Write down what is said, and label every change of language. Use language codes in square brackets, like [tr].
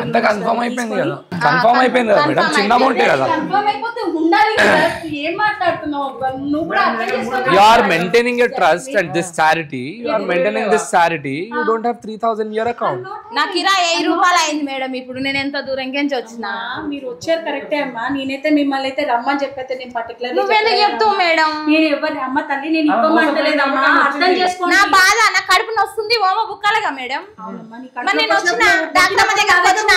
[te] confirm అయిపోయింది కదా madam చిన్న అమౌంట్ కదా కన్ఫర్మ్ అయిపోతే ఉండాలి కదా ఏం మాట్లాడుతున్నావు నువ్వు కూడా అర్థం చేసుకోవాలి [en] you are maintaining a trust and this charity you are maintaining this charity you don't have 3000 in your account [te] నాకు ఇరా 1000 రూపాయలు అయింది మేడం ఇప్పుడు నేను ఎంత దూరం నుంచి వచ్చినా మీరు వచ్చారు కరెక్టే అమ్మా నేనైతే మిమ్మల్ని అయితే రమ్మని చెప్పైతే నేను పర్టికులర్ నువ్వు ఎందుకు చెప్తావు మేడం నేను ఎవరిని అమ్మ తల్లి నేను ఇవ్వమంటలేదమ్మా అర్థం చేసుకో నా బాధ నా కడుపు నొస్తుంది ఓమ బుక్కాలిగా మేడం మరి నేను వచ్చిన డాక్టర్ దగ్గర వచ్చిన